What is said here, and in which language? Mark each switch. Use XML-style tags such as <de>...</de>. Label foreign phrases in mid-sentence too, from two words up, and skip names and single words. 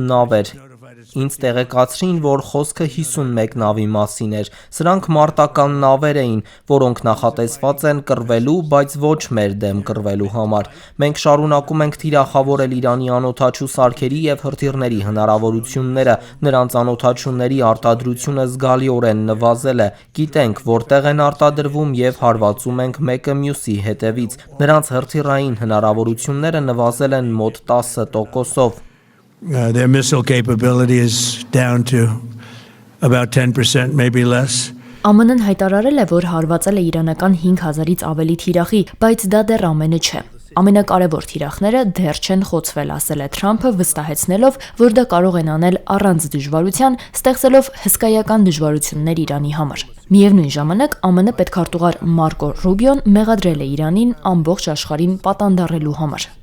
<hy>նավեր։ Ինձ տեղեկացրին, որ խոսքը 51 նավի մասին էր։ Սրանք մարտական նավեր էին, որոնք նախատեսված են կռվելու, բայց ոչ մեր դեմ կռվելու համար։ Մենք շարունակում ենք թիրախավորել Իրանի անօդաչու սարքերի եւ հրթիռների հնարավորությունները, նրանց անօդաչուների արտադրությունը զգալիորեն նվազել է։ Գիտենք, որտեղ են արտադրվում եւ հարվածում ենք մեկը մյուսի հետևից։ Նրանց հրթիռային հնարավորությունները նվազել են մոտ 10%-ով։</hy> <en>Their missile capability is down to about 10%, maybe less.</en> <hy>ԱՄՆ-ն հայտարարել է, որ հարվածել է իրանական 5000-ից ավելի թիրախի, բայց դա դեռ ամենը չէ։ Ամենակարևոր թիրախները դեռ չեն խոցվել, ասել է Թրամփը, վստահեցնելով, որ դա կարող են անել առանց դժվարության, ստեղծելով հսկայական դժվարություններ Իրանի համար։ Միևնույն ժամանակ ԱՄՆ պետքարտուղար Մարկո Ռուբիոն մեղադրել է Իրանին ամբողջ աշխարհին պատանդառելու համար։</hy>